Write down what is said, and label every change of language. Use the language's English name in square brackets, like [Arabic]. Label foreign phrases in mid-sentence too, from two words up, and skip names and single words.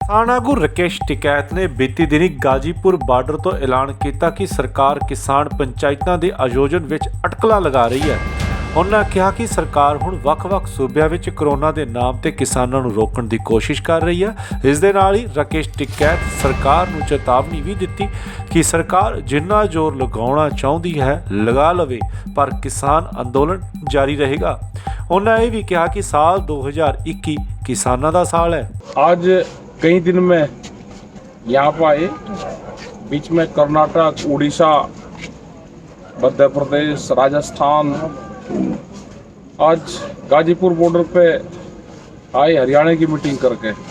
[Punjabi] ਕਿਸਾਨ ਆਗੂ ਰਾਕੇਸ਼ ਟਿਕੈਤ ਨੇ ਬੀਤੀ ਦਿਨੀ ਗਾਜ਼ੀਪੁਰ ਬਾਰਡਰ ਤੋਂ ਐਲਾਨ ਕੀਤਾ ਕਿ ਸਰਕਾਰ ਕਿਸਾਨ ਪੰਚਾਇਤਾਂ ਦੇ ਆਯੋਜਨ ਵਿੱਚ ਅਟਕਲਾਂ ਲਗਾ ਰਹੀ ਹੈ। ਉਹਨਾਂ ਕਿਹਾ ਕਿ ਸਰਕਾਰ ਹੁਣ ਵੱਖ-ਵੱਖ ਸੂਬਿਆਂ ਵਿੱਚ ਕਰੋਨਾ ਦੇ ਨਾਮ ਤੇ ਕਿਸਾਨਾਂ ਨੂੰ ਰੋਕਣ ਦੀ ਕੋਸ਼ਿਸ਼ ਕਰ ਰਹੀ ਹੈ। ਇਸ ਦੇ ਨਾਲ ਹੀ ਰਾਕੇਸ਼ ਟਿਕੈਤ ਸਰਕਾਰ ਨੂੰ ਚੇਤਾਵਨੀ ਵੀ ਦਿੱਤੀ ਕਿ ਸਰਕਾਰ ਜਿੰਨਾ ਜ਼ੋਰ ਲਗਾਉਣਾ ਚਾਹੁੰਦੀ ਹੈ ਲਗਾ ਲਵੇ, ਪਰ ਕਿਸਾਨ ਅੰਦੋਲਨ ਜਾਰੀ ਰਹੇਗਾ। ਉਹਨਾਂ ਇਹ ਵੀ ਕਿਹਾ ਕਿ ਸਾਲ 2021 [Hindi] किसानों का साल है। आज कई दिन में यहाँ पर आए, बीच में कर्नाटक, उड़ीसा, मध्य प्रदेश, राजस्थान, आज गाजीपुर बॉर्डर पे आए हरियाणा की मीटिंग करके।